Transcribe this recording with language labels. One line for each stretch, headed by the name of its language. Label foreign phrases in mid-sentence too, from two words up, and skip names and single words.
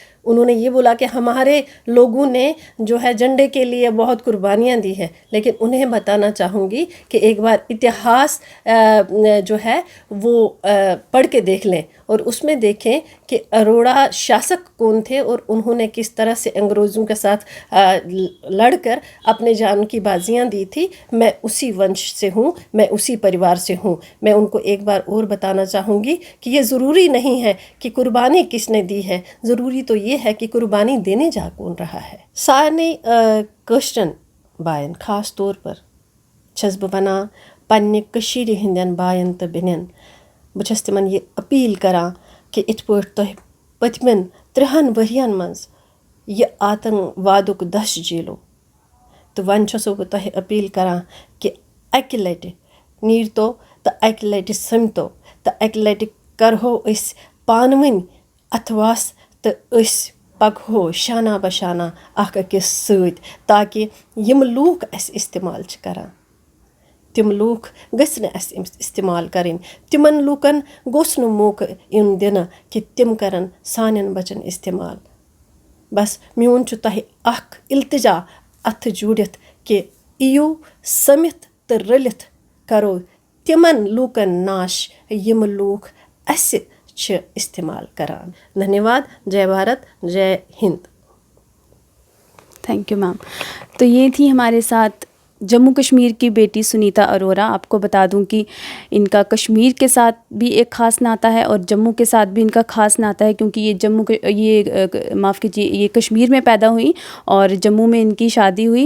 Hindi: उन्होंने ये बोला कि हमारे लोगों ने जो है झंडे के लिए बहुत कुर्बानियाँ दी है, लेकिन उन्हें बताना चाहूँगी कि एक बार इतिहास जो है वो पढ़ के देख लें और उसमें देखें कि अरोड़ा शासक कौन थे और उन्होंने किस तरह से अंग्रेज़ों के साथ लड़कर अपने जान की बाजियाँ दी थी। मैं उसी वंश से हूँ, मैं उसी परिवार से हूँ। मैं उनको एक बार और बताना चाहूँगी कि ये ज़रूरी नहीं है कि कुर्बानी किसने दी है, ज़रूरी तो ये है कि कुर्बानी देने जा कौन रहा है।
Kashmiri: सारे कश्तन बायन ख़ास तौर पर छस बह वनान पन्ने कशीर हिंदन बायन तो बेनन बह छस तिमन ये अपील करां कि इत पट तुह पतमन 3 वरियन मज ये आतंकवादुक दश जेलो तो वन छसो बह तुह अपील करां कि अकि लटि नीरतो तो अकि लटि समतो तो अकि लटि करहो अस पानवनी अथवास तो अस पकहो शाना बशाना अख अकिस सत, ताकि यम लूक अस इस्तेमाल करान तिम लूक गस न अस इस्तेमाल करें, तिमन लूकन गोस न मौका इन दिन कि तिम करन सानन बचन इस्तेमाल। बस म्यून छु तह अख इल्तिजा अथ जुड़ित कि इयो समित तो रलित करो तिमन लूकन नाश यम लूक अस छ इस्तेमाल करान।
Hindi: धन्यवाद। जय भारत, जय हिंद।
English: Thank you ma'am.
Hindi: तो ये थी हमारे साथ जम्मू कश्मीर की बेटी सुनीता अरोरा। आपको बता दूं कि इनका कश्मीर के साथ भी एक ख़ास नाता है और जम्मू के साथ भी इनका ख़ास नाता है, क्योंकि ये माफ़ कीजिए, ये कश्मीर में पैदा हुई और जम्मू में इनकी शादी हुई।